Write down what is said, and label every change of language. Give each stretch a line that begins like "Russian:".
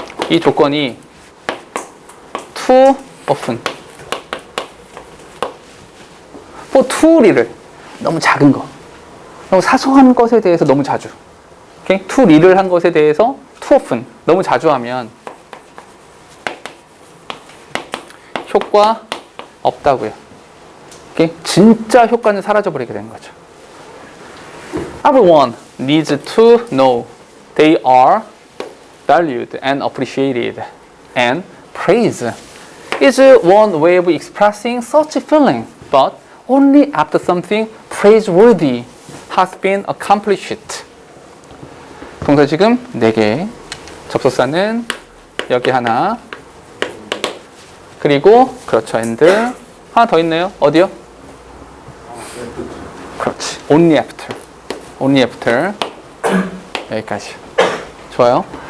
Korean: 이 조건이
English: too often for too little
Korean: 너무 작은 거 너무 사소한 것에 대해서 너무 자주 okay?
English: too little
Korean: 한 것에 대해서
English: too often
Korean: 너무 자주 하면 효과 없다고요.
English: okay?
Korean: 진짜 효과는 사라져버리게 되는 거죠.
English: Everyone needs to know they are valued and appreciated, and praise is one way of expressing such a feeling, but only after something praiseworthy has been accomplished.
Korean: 동사 지금 4개, 접속사는 여기 하나, 그리고 그렇죠, and 하나 더 있네요. 어디요? 그렇지,
English: only after
Korean: 여기까지. 좋아요.